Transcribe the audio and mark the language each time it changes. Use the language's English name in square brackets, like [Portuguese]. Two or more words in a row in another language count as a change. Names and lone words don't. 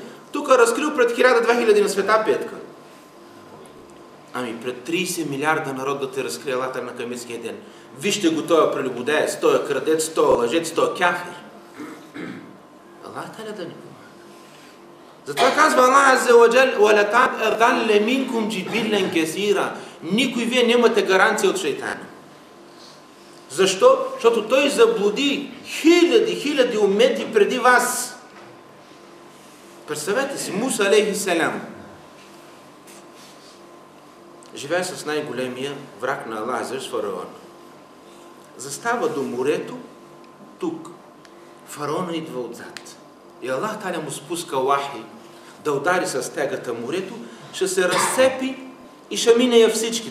[Bulgarian] Тук разкрил пред 1000-2000 на света петка. Ами пред 30 милиарда народ да те разкрие Аллах на Каямецкия ден. Вижте го, той е прелюбодеец, той е крадец, той е лъжец, той е кафир. [Arabic] الله تعالى [Bulgarian] да ни помага. Затова казва [Arabic] الله عز وجل: وَلَقَدْ أَضَلَّ مِنْكُمْ جِبِلًّا كَثِيرًا. [Bulgarian] Никой вие нямате гаранция от шейтана. Защо? Защото той заблуди хиляди умети преди вас. Представете си, Муса [Arabic] عليه السلام [Bulgarian] живее с най-големия враг на Аллах, с фараон. Застава до морето, тук. Фараона идва отзад. И [Arabic] الله تعالى [Bulgarian] му спуска вахи да удари с тегата морето, ще се разцепи и ще мине я всички.